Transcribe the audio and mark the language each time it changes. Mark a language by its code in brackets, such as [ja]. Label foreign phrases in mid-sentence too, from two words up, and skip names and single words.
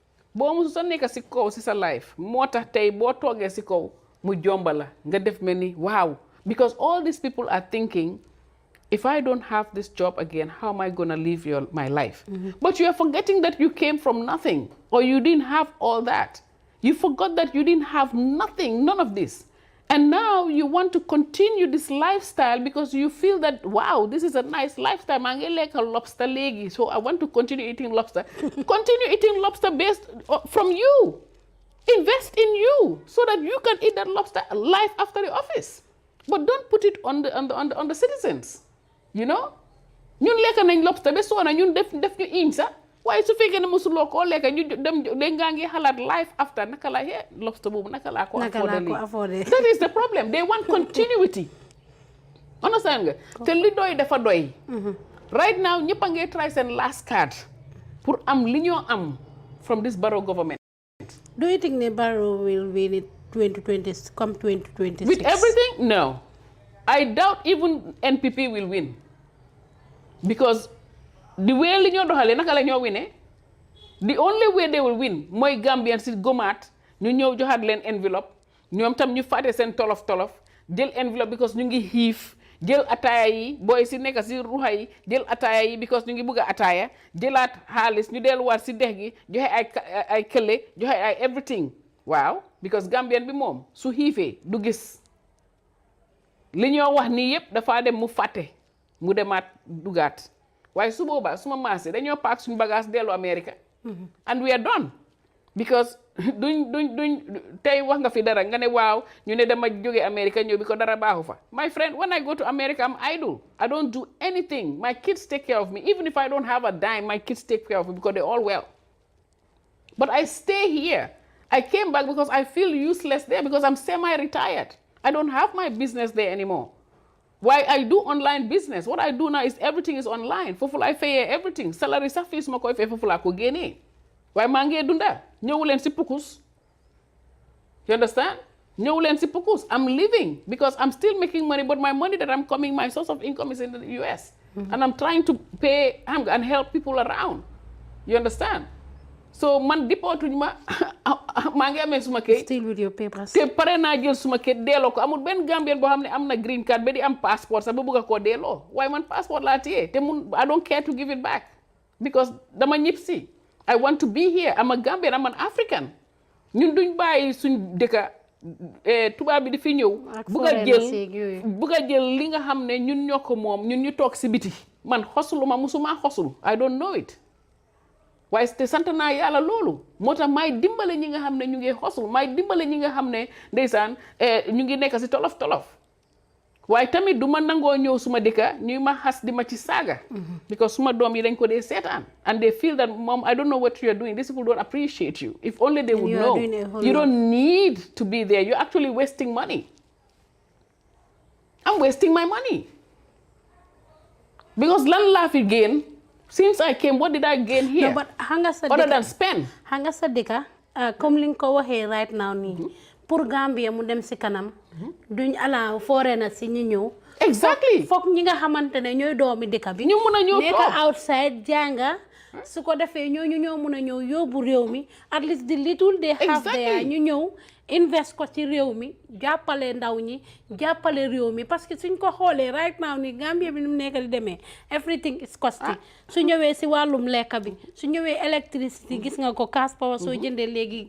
[wo] moo tax tey boo toogee si kaw mu jomba la nga def mel ni waaw [en] because all these people are thinking if I don't have this job again, how am I going to live my life? But you are forgetting that you came from nothing or you didn't have all that. You forgot that you didn't have nothing, none of this. And now you want to continue this lifestyle because you feel that, wow, this is a nice lifestyle. Mangi like a lobster legi, so I want to continue eating lobster. Continue eating lobster based from you. Invest in you so that you can eat that lobster life after the office. But don't put it on the citizens. You know [wo] ñun lekk nañ lobster ba soona ñun def ñu iñ sax waaye su fekkee ne mosuloo koo lekk ñu dem ngaa ngi xalaat [en] life after [wo] naka la lobster boobu naka laa ko affordé [en] that is the problem they want continuity [wo] understand nga te li doy dafa doy [en] right now [wo] ñëpp a ngi try seen [en] last card [wo] pour am li ñoo am [en] from this Barrow government. Do you think the Barrow will win it 2026 with everything? No, I doubt even NPP will win. Because the way [wo] li ñoo doxalee naka la ñoo winee [en] the only way they will win [wo] mooy Gambian si gomaat ñu ñëw joxaat leen enveloppe ñoom tam ñu fàtte seen tolof jël enveloppe because ñu ngi xiif jël ataaya yi booy si nekk si ruxa yi jël ataaya yi because ñu ngi bëgg a ataaya jëlaat xaalis ñu delluwaat si dex gi joxe ay kële joxe ay everything waaw because Gambian bi moom su xiifee du gis li ñoo wax nii yëpp dafa dem mu fàtte mu demaat dugaat waaye su boobaa suma maase dañoo paak suñu bagage dellu America [en] and we are done because [wo] duñ tey wax nga fi dara nga ne waaw ñu ne dama jóge America ñëw bi ko dara baaxu fa [en] my friend when I go to America I'm idle I don't do anything my kids take care of me even if I don't have a dime my kids take care of me because they're all well but I stay here I came back because I feel useless there because I'm semi-retired I don't have my business there anymore. Why I do online business. What I do now is everything is online. Foofu I pay everything. [wo] Salary sax fii suma koy fay foofu laa ko génnee. waaye maa ngi dunda ñëw leen si pukus [en] you understand [wo] ñëw leen si pukus [en] I'm living because I'm still making money but my money that I'm coming my source of income is in the US and I'm trying to pay and help people around you understand so [wo] man dipootuñ ma maa ngi amee suma kayit [en] still with your papers [wo] te pare naa jël suma kayit delloo ko amul benn Gambien boo xam ne am na [en] green card [wo] ba di am passeport sax ba bëgg a koo delloo waaye man passeport laa téye te [en] I don't care to give it back [wo] because dama ñib si [en] I want to be here I'm a Gambian I'm an African [wo] ñun duñ bàyyi suñ dëkka tubaab bi di fi ñëw bëgg a jël li nga xam ne ñun ñoo ko moom ñun ñu toog si biti man xosuluma musuma xosul [en] I don't know it [wo] waaye te sant naa yàlla loolu moo tax may dimbale ñi nga xam ne ñu ngi xosul may dimbale ñi nga xam ne ndeysaan ñu ngi nekk si tolof tolof waaye tamit du ma nangoo ñëw suma dëkka ñuy ma xas di ma ci saaga [en] because [wo] suma doom yi dañ ko dee seetaan [en] and they feel that mom I don't know what you're doing these people don't appreciate you if only they would know you don't need to be there you're actually wasting money I'm wasting my money because [wo] lan laa fi gain [en] since I came what did I gain here no, but other than spend [wo] hanga sa dëkka comme li nga ko waxee [en] right now [wo] nii pour Gambia mu dem si kanam duñ ala foreigner si ñu ñëw [en] exactly [wo] foog ñi nga xamante ne ñooy doomi dëkk bi ñu mun a ñëw nekk outside jànga su ko defee ñooñu ñoo mun a ñëw yóbbu réew mi [en] at least the little they have there [wo] ñu ñëw invest ko ci réew mi jàppale ndaw ñi jàppale réew mi parce que suñ ko xoolee [en] right now [wo] ni Gambia bi ni mu nekk di demee [en] everything is costly [wo] su ñëwee si wàllum lekk bi su ñëwee électricité gis nga ko [en] cash power [wo] soo jëndee léegi